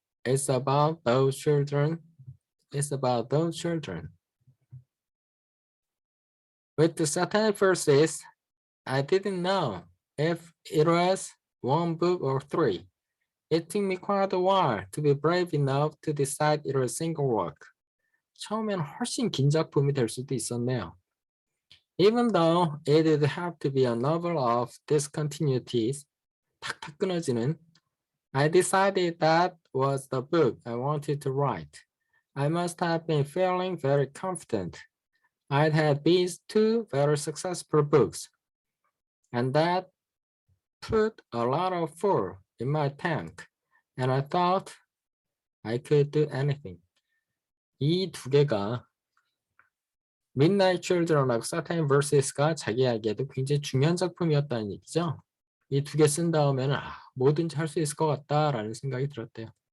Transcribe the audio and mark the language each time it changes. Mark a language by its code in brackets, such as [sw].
[en] It's about those children. It's about those children. With the satanic verses, I didn't know if it was one book or three. It took me quite a while to be brave enough to decide it was a single work. [ko] 처음엔 훨씬 긴 작품이 될 수도 있었네요. [en] Even though it would have to be a novel of discontinuities, [ko] 탁탁 끊어지는, [en] I decided that was the book I wanted to write. I must have been feeling very confident. I'd had these two very successful books, and that put a lot of fuel in my tank, and I thought I could do anything. [ko] 이 두 개가 Midnight Children하고 Satan vs가 자기에게도 굉장히 중요한 작품이었다는 얘기죠. 이 두 개 쓴 다음에는 뭐든지 할 수 있을 것 같다라는 생각이 들었대요.